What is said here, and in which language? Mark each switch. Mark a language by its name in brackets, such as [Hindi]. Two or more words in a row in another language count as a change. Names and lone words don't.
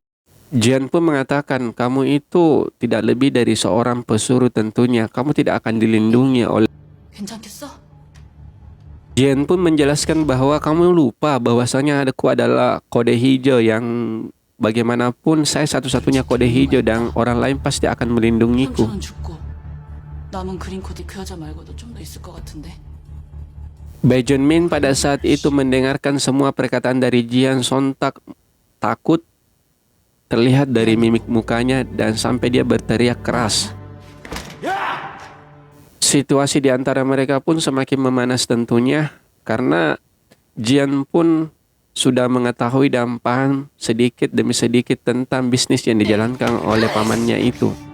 [Indonesian] Jian pun mengatakan, kamu itu tidak lebih dari seorang pesuruh tentunya, kamu tidak akan dilindungi oleh... [Korean] 괜찮겠어? [Indonesian] Jian pun menjelaskan bahwa kamu lupa bahwasanya aku adalah kode hijau yang bagaimanapun saya satu-satunya kode hijau dan orang lain pasti akan melindungiku. [Korean] 삼촌은 죽고 남은 그린 코디 그 여자 말고도 좀 더 있을 것 같은데. [Indonesian] Bae Junmin pada saat itu mendengarkan semua perkataan dari Jian, sontak takut terlihat dari mimik mukanya dan sampai dia berteriak keras. Situasi di antara mereka pun semakin memanas tentunya karena Jian pun sudah mengetahui dan paham sedikit demi sedikit tentang bisnis yang dijalankan oleh pamannya itu.